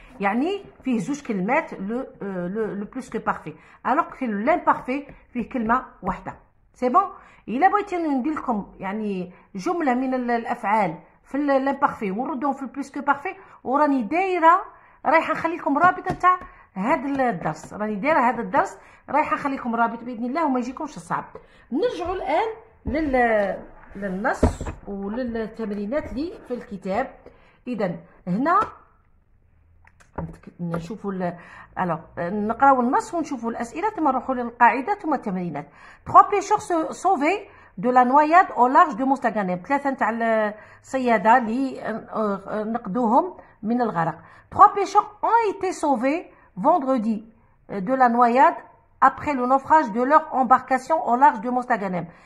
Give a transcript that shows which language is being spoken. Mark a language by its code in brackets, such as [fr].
[ar] يعني فيه زوج كلمات le plus que parfait. [fr] alors que [ar] l'imparfait فيه كلمة واحدة. [fr] c'est bon. [ar] إلا بغيتي ندير لكم يعني جملة من الأفعال في l'imparfait ونردهم في plus que parfait وراني دايرة رايحة نخلي لكم رابط تاع هذا الدرس. راني دايره هذا الدرس رايحه نخليكم رابط باذن الله وما يجيكمش الصعب. نرجعوا الان للنص وللتمرينات اللي في الكتاب. اذا هنا نشوفوا نقراو النص ونشوفوا الاسئله ثم نروحوا للقاعده ثم التمرينات. [fr] 3 pêcheurs sauvés de la noyade au large de Mostaganem. [ar] 3 تاع الصياده اللي نقذوهم من الغرق. [fr] 3 pêcheurs ont été sauvés vendredi de la noyade après le naufrage de leur embarcation au large de Mostaganem.